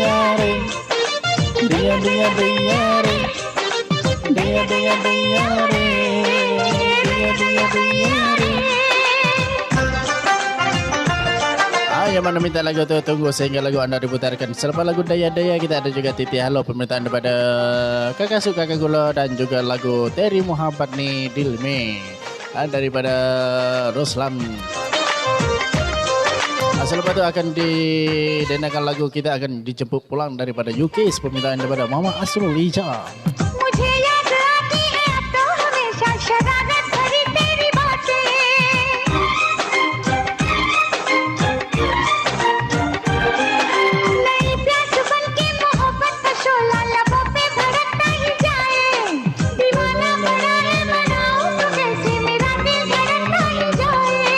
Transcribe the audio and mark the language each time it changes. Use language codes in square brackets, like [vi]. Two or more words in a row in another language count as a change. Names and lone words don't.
[hi] re. Dia re. Dia re. Dia re. [ms] Yang mana minta lagu tu tunggu sehingga lagu anda diputarkan. Selepas lagu Daya-Daya kita ada juga Titi Halo permintaan daripada Kakak Su Kakak Gula dan juga lagu Teri Muhammad ni Dilme daripada Roslam. Selepas itu akan didengarkan lagu kita akan dijemput pulang daripada UK permintaan daripada Mama Asrul Ija. [hi] मुझे याद आती है अब तो हमेशा शरारत भरी तेरी बातें नई प्यास बन के मोहब्बत का शोला लबों पे भड़कता ही जाए दीवाना बनाऊं तो कैसे मेरा दिल धड़कता ही जाए